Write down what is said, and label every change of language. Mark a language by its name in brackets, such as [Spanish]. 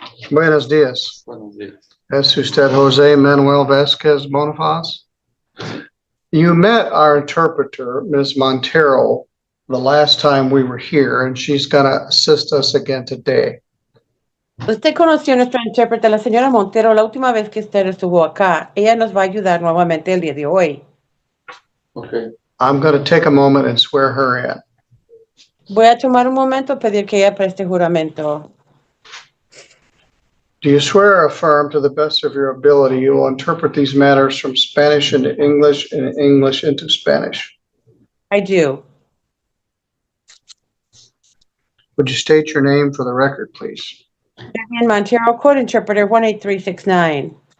[Spanish] Buenos días. Es usted Jose Manuel Vasquez Bonifaz? [English] You met our interpreter, Ms. Montero, the last time we were here, and she's going to assist us again today. [Spanish] Usted conoció a nuestra intérprete, la señora Montero, la última vez que usted estuvo acá. Ella nos va a ayudar nuevamente el día de hoy. [English] Okay. I'm going to take a moment and swear her in. [Spanish] Voy a tomar un momento a pedir que ella preste juramento. [English] Do you swear or affirm to the best of your ability you will interpret these matters from Spanish into English and English into Spanish? I do. Would you state your name for the record, please? Vivian Montero, Court Interpreter 18369.